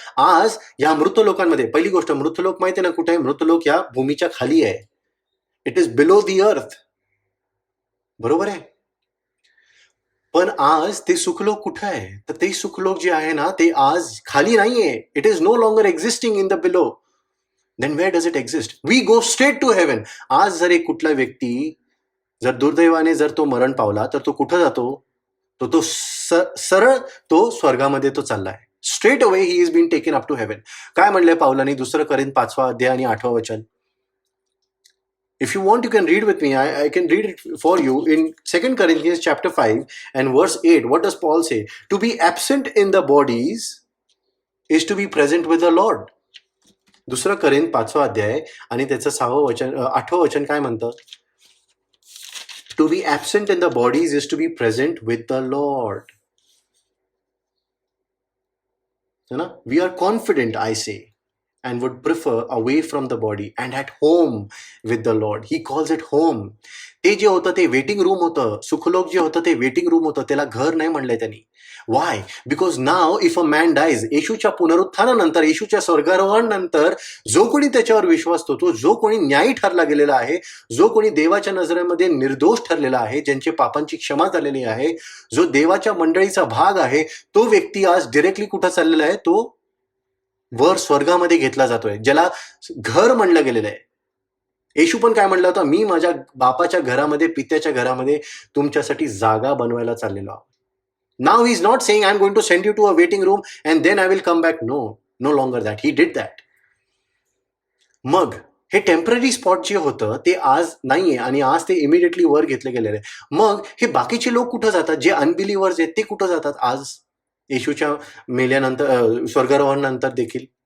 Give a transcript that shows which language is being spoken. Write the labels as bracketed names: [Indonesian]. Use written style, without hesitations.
[Marathi] आज या मृत लोकांमध्ये, पहिली गोष्ट, मृतलोक माहिती ना कुठे आहे? मृतलोक या भूमीच्या खाली आहे. [English] It is below the earth. [Marathi] बरोबर आहे? पण आज ते सुखलोक कुठं आहे? तर ते सुखलोक जे आहे ना, ते आज खाली नाहीये. [English] It is no longer existing in the below. Then where does it exist? We go straight to heaven. [Marathi] आज जर एक कुठला व्यक्ती जर दुर्दैवाने जर तो मरण पावला, तर तो कुठं जातो? तो सरळ तो स्वर्गामध्ये तो चाललाय. [English] Straight away he is been taken up to heaven. [Marathi] काय म्हणलंय पावलानी? 2 Corinthians 5 अध्याय आणि 8 वचन. [English] If you want, you can read with me. I can read it for you. In 2 Corinthians chapter 5 and verse 8, what does Paul say? To be absent in the bodies is to be present with the Lord. [Marathi] 2 Corinthians 5 अध्याय आणि त्याचं 8 वचन काय म्हणतं? [English] To be absent in the bodies is to be present with the Lord. We are confident, I say, and would prefer away from the body and at home with the Lord. He calls it home. [Marathi] ते जे होतं ते waiting room होतं. सुखलोक जे होतं ते waiting room होतं. त्याला घर नाही म्हणलंय त्यांनी. [English] Why? Because now if a man dies, [Marathi] येशूच्या पुनरुत्थानानंतर, येशूच्या स्वर्गारोहणानंतर जो कोणी त्याच्यावर विश्वास तो जो कोणी न्यायी ठरला गेलेला आहे, जो कोणी देवाच्या नजरेमध्ये निर्दोष ठरलेला आहे, ज्यांचे पापांची क्षमा झालेली आहे, जो देवाच्या मंडळीचा भाग आहे, तो व्यक्ती आज डिरेक्टली कुठं चाललेला आहे? तो वर स्वर्गामध्ये घेतला जातोय, ज्याला घर म्हणलं गेलेलं आहे. येशू पण काय म्हणलं होतं? मी माझ्या बापाच्या घरामध्ये, पित्याच्या घरामध्ये तुमच्यासाठी जागा बनवायला चाललेलो आहोत. [English] Now he's not saying I'm going to send you to a waiting room and then I will come back. No longer that. He did that. [Marathi] मग हे टेम्पररी स्पॉट जे होतं ते आज नाहीये आणि आज ते इमिडिएटली वर घेतले गेलेले आहे. मग हे बाकीचे लोक कुठं जातात, जे अनबिलिव्हर्स आहेत ते कुठं जातात आज येशूच्या मेल्यानंतर, स्वर्गारोहणानंतर देखील?